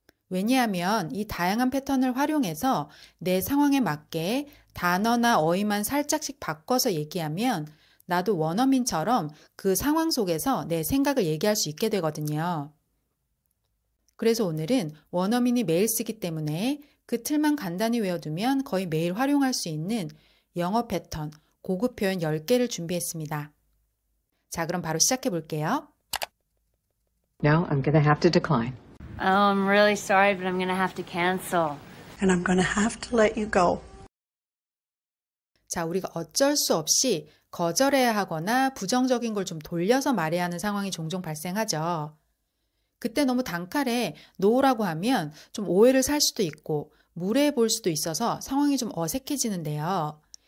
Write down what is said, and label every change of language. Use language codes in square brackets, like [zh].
[ko] 왜냐하면 이 다양한 패턴을 활용해서 내 상황에 맞게 단어나 어휘만 살짝씩 바꿔서 얘기하면 나도 원어민처럼 그 상황 속에서 내 생각을 얘기할 수 있게 되거든요. 그래서 오늘은 원어민이 매일 쓰기 때문에 그 틀만 간단히 외워두면 거의 매일 활용할 수 있는 영어 패턴, 고급 표현 10개를 준비했습니다. 자, 그럼 바로 시작해 볼게요. [en] No, I'm gonna have to decline. Oh, I'm really sorry, but I'm going to have to cancel. And I'm going to have to let you go. [ko] 자, 우리가 어쩔 수 없이 거절해야 하거나 부정적인 걸 좀 돌려서 말해야 하는 상황이 종종 발생하죠. 그때 너무 단칼에 no라고 하면 좀 오해를 살 수도 있고 무례해 보일 수도 있어서 상황이 좀 어색해지는데요.